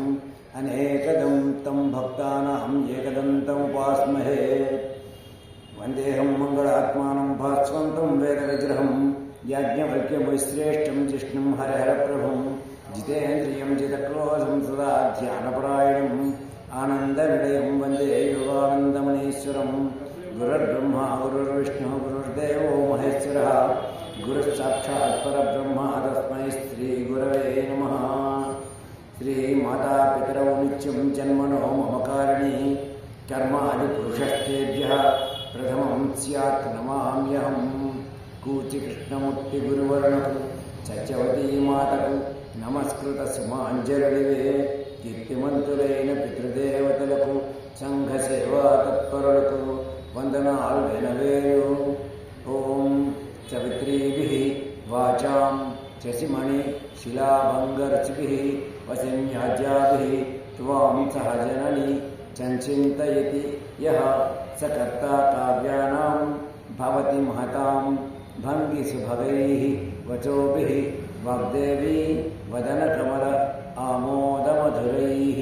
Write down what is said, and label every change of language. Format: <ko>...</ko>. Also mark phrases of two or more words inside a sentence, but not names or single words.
<sa>अनेकदं तं भक्तानां एकदन्तमुपास्महे वन्देऽहं मङ्गलात्मानं भास्वन्तं वेदविग्रहं याज्ञवल्क्यमुनिश्रेष्ठं जिष्णुं हरिहरप्रभुं जितेन्द्रियं जितक्रोधं सदा ध्यानपरायणम् आनन्दनिलयं वन्दे योगानन्दमणीश्वरं गुरुर्ब्रह्मा गुरुर्विष्णुः गुरुर्देवो महेश्वरः गुरुस्साक्षात् परब्रह्म तस्मै श्रीगुरवे नमः। श्रीमातापितरौ नित्यं जन्मनो मम कारिणी कर्मादिपुरुषस्तेभ्यः प्रथमं स्यात् नमाम्यहं।</sa> <te>कूचिकृष्णमूर्तिगुरुवर्णकु सत्यवती मातకు నమస్కృతసుమాంజలివే కీర్తిమంతులైన పితృదేవతలకు సంఘ సేవా తత్పరులకు వందనాలు వెనవేరు.</te> <sa>ఓం సవిత్రీభిః వాచాం శశిమణి శిలాభంగర్చిభిః వసిన్యాజ్యాభిః త్వాం సహజనని చంచింతయతి యః స కర్తా కావ్యానాం భవతి మహతాం భంగిసుభగైః వచోభిః వాగ్దేవీ వదనకమల ఆమోదమధురైః.</sa>